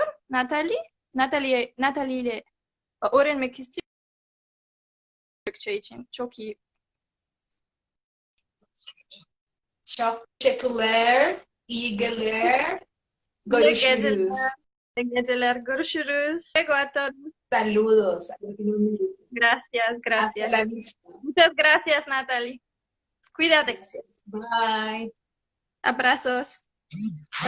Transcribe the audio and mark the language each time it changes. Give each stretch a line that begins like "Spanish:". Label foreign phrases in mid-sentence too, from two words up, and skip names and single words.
Turkish: Natalie ile öğrenmek istiyor Türkçe için. Çok iyi. Çok teşekkürler. İyi geceler. Görüşürüz. İyi geceler. Görüşürüz.
Spanish: Luego a todos. Saludos. Gracias, gracias. Hasta la vista. Muchas gracias, Natalie. Cuídate. Gracias. Bye. Abrazos.